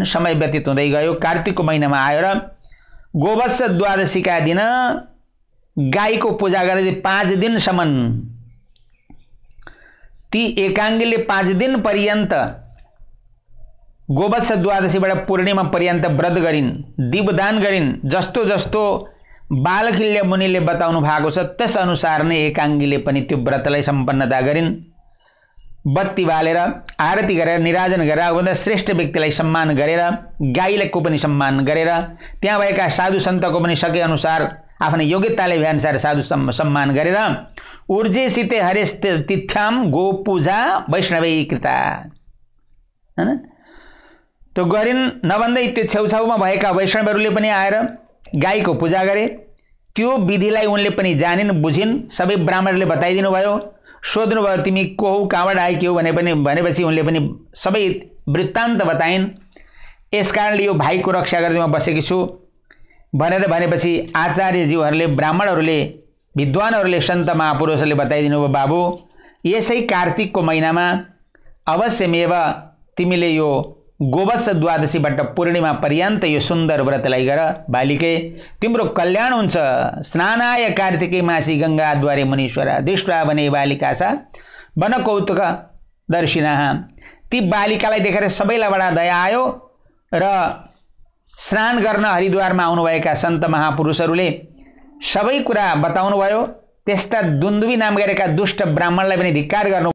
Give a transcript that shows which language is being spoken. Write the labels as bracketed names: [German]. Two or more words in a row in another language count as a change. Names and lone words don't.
[Nepali] समय व्यतीत हुँदै गयो, कार्तिकको महिनामा आयो र गोवत्स द्वादशीका दिन गाईको पूजा गर्दै 5 दिनसम्म ती एकाङ्गीले 5 दिन पर्यन्त गोवत्स द्वादशीबाट पूर्णिमा पर्यन्त व्रत गरिन्, दीपदान गरिन्, जस्तो जस्तो बालखिल्य मुनिले बताउनु भएको छ त्यस अनुसार नै एकाङ्गीले पनि त्यो व्रतलाई सम्पन्नता गरिन्। बत्ती बालेर आरती गरेर निराजन गरेर आफूभन्दा श्रेष्ठ व्यक्तिलाई सम्मान गरेर गाईको पनि सम्मान गरेर त्यहाँ भएका साधु सन्तको पनि सके अनुसार आफ्नो योग्यताले भएअनुसार साधु सम्मान गरेर [Sanskrit] ऊर्जेसिते हरेश तिथ्याम गो पूजा वैष्णवै कृता [Nepali] हैन त्यो गरिन्। नभन्दै त्यो छेउछाउमा भएका वैष्णवहरूले पनि आएर गाईको पूजा गरे। त्यो विधिलाई उनले पनि जानिन् बुझिन्। सबै ब्राह्मणहरूले बताइदिनु भयो, सोध्नु भयो तिमी को हौ कहाँबाट आएकी हौ भनेपछि उनले पनि सबै वृत्तान्त बताइन्। यसकारणले यो भाइको रक्षा गर्दै म बसेकी छु भनेर भनेपछि आचार्यज्यूहरूले ब्राह्मणहरूले विद्वानहरूले सन्त महापुरुषहरूले बताइदिनु भयो बाबु यसै कार्तिकको महिनामा अवश्यमेव तिमीले यो गोवत्स द्वादशीबाट पूर्णिमा पर्यन्त यो सुन्दर व्रतलाई गर बालिके तिम्रो कल्याण हुन्छ। [Sanskrit] स्नानाय कार्तिके मासी गंगाद्वारे मुनीश्वर दृष्ट्वा वने बालिका सा वन कौतुक दर्शिनः। [Nepali] ती बालिकालाई देखेर सबैलाई बडा दया आयो र स्नान गर्न हरिद्वारमा आउनुभएका सन्त महापुरुषहरूले सबै कुरा बताउनु भयो। त्यस्ता दुन्दुबी नाम गरेका दुष्ट ब्राह्मणलाई पनि धिक्कार गर्नु